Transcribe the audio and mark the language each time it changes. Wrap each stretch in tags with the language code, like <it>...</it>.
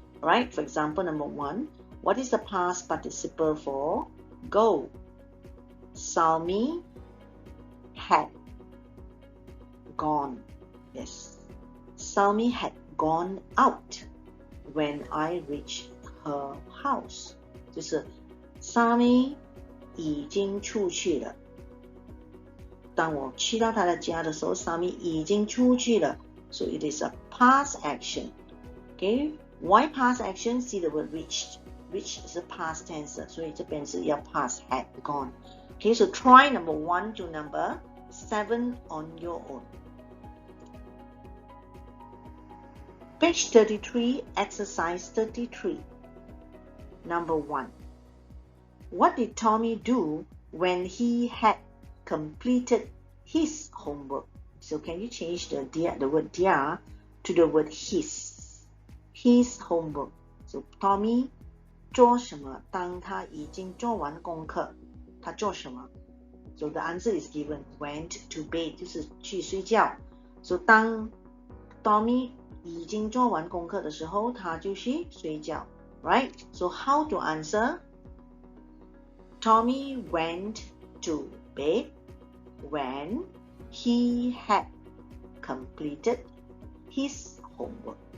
<en>Alright, for example, number 1, what is the past participle for go? Salmi had gone. Yes, Salmi had gone out when I reached her house.</en> <zh>就是 Salmi 已经出去了。当我去到她的家的时候 Salmi 已经出去了。</zh> <en>So it is a past action. Okay, why past action? See the word reached. Reached is a past tense,</en> <zh>所以这边是要</zh> <en>past had gone. Okay, so try number 1 to number 7 on your own. Page 33, exercise 33. Number 1. What did Tommy do when he had completed his homework? So can you change the word dear to the word his homework?</en> <zh>So Tommy 做什么当他已经做完功课他做什么</zh> <en>So the answer is given. Went to bed</en> <zh>就是去睡觉 So 当 Tommy 已经做完功课的时候他就去睡觉 Right?</zh> <en>So how to answer? Tommy went to bed when he had completed his homework.</en>